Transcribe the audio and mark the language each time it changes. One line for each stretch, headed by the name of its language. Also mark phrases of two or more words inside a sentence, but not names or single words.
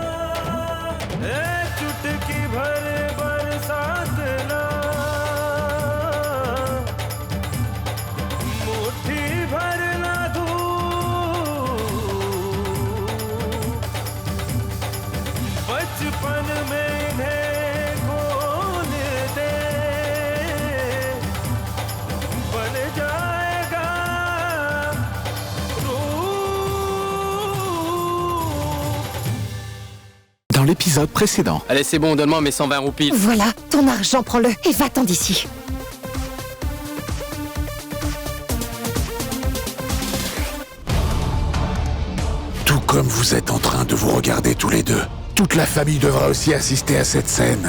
Hindi: चुटकी भर बरसात ना, मुट्ठी भर ना धूप, बचपन में इन्हें खोल दे, बन जाएगा
French: Dans l'épisode précédent. Allez, c'est bon, donne-moi mes 120 roupies. Voilà, ton argent, prends-le et va-t'en d'ici. Tout comme vous êtes en train de vous regarder tous les deux, toute la famille devra aussi assister à cette scène.